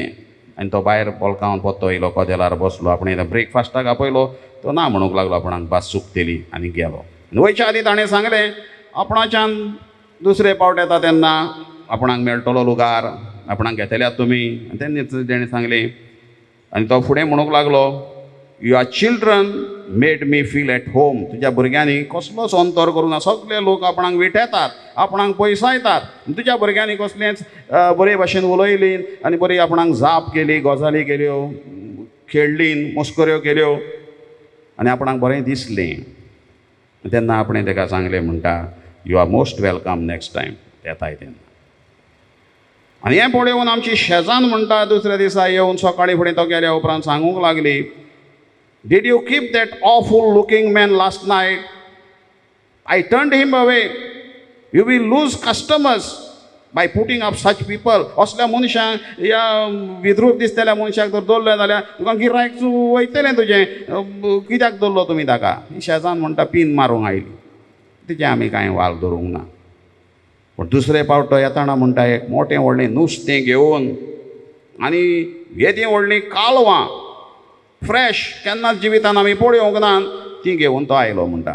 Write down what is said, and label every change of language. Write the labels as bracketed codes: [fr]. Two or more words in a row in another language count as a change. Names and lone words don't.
[kok] आनी तो भायर बॉलकावन पोत्तो येयलो कदेलार बसलो. आपणें ब्रेकफास्टाक आपयलो तो ना म्हणूंक लागलो आपणाक भास चुकतेली आनी गेलो. वयच्या आदीं ताणें सांगलें आपणाच्यान दुसरे पावट येता तेन्ना आपणाक मेळटलो लुगार आपणाक घेतल्यात तुमी. तेन्नाच तेणें सांगलें. आनी तो फुडें म्हणूंक लागलो [en] your children made me feel at home. [kok] तुज्या भुरग्यांनी कसलोच अंतर करूं ना. सगळे लोक आपणाक विटयतात आपणाक पयसायतात. तुज्या भुरग्यांनी कसलेंच बरे भशेन उलयली आनी बरी आपणाक जाप केली गजाली केल्यो खेळ्ळीं मस्कऱ्यो केल्यो आनी आपणाक बरें दिसलें. तेन्ना आपणें ताका सांगलें म्हणटा [en] you are most welcome next time [kok] येताय तेन्ना. आनी हें पळोवन आमची शेजान म्हणटा दुसऱ्या दिसा येवन सकाळीं फुडें तो गेल्या उपरांत सांगूंक लागली [en] Did you keep that awful looking man last night? I turned him away. You will lose customers by putting up such people. [kok] असल्या मनशांक या विद्रूप दिसतल्या मनशाक जर दवरलें जाल्यार तुका गिरायक वयतलें तुजें. कित्याक दवरलो तुमी ताका. शेजान म्हणटा पिन मारूंक आयली. तिचे आमी कांय वाल धरूंक ना. पूण दुसरे पावट तो येताना म्हणटा एक मोटें व्हडलें नुस्तें घेवन आनी येदीं व्हडलीं कालवां फ्रेश केन्नाच जिवितान आमी पळोवंक ना ती घेवन तो आयलो म्हणटा.